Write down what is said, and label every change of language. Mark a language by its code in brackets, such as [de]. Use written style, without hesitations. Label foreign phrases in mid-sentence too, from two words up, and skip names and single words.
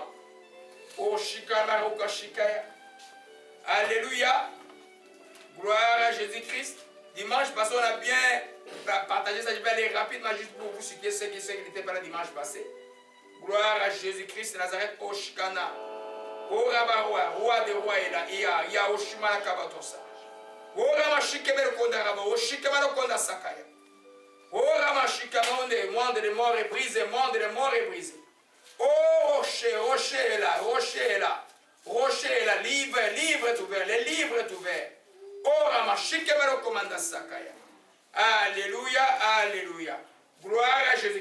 [fr] O Shikara Okashikaya. Alléluia. Gloire à Jésus-Christ. Dimanche passé, on a bien partagé ça. Je vais aller rapidement juste pour vous citer ceux qui n'étaient pas là dimanche passé. Gloire à Jésus-Christ de Nazareth. O Shikana. O Rabaroua. Roi des rois est là. Il y a Oshimana Kabatosa. O Ramashikebel Kondaraba. O Shikabalo Konda Sakaya. O Ramashikamande. Monde des morts est brisé. Monde des morts est brisé. Oh rocher, rocher est là. Rocher est là. Rocher est là. Livre est ouvert. Les livres est ouvert. Alléluia, Alléluia. Gloire à Jésus-Christ.